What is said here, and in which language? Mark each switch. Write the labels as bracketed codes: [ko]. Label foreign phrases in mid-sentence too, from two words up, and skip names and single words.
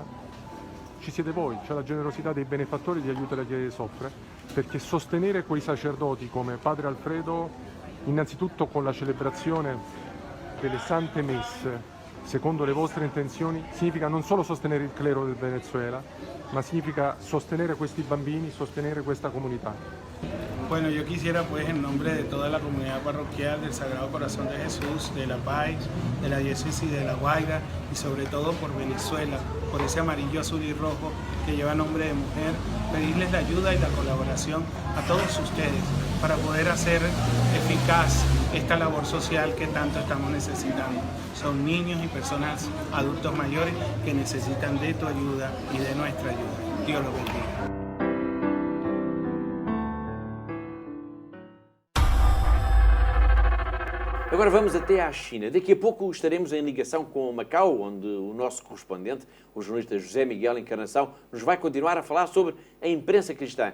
[it] Ci siete voi, c'è la generosità dei benefattori di Aiuto alla Chiesa che soffre, perché sostenere quei sacerdoti come Padre Alfredo, innanzitutto con la celebrazione delle Sante Messe, secondo le vostre intenzioni, significa non solo sostenere il clero del Venezuela, ma significa sostenere questi bambini, sostenere questa comunità. [es] Bueno, yo quisiera pues en nombre de toda la comunidad parroquial del Sagrado Corazón de Jesús, de La Paz, de la diócesis de La Guaira y sobre todo por Venezuela, por ese amarillo, azul y rojo que lleva nombre de mujer, pedirles la ayuda y la colaboración a todos ustedes para poder hacer eficaz esta labor social que tanto estamos necesitando. Son niños y personas adultos mayores que necesitan de tu ayuda y de nuestra ayuda. Dios los bendiga. [pt] Agora vamos até à China. Daqui a pouco estaremos em ligação com Macau, onde o nosso correspondente, o jornalista José Miguel Encarnação, nos vai continuar a falar sobre a imprensa cristã.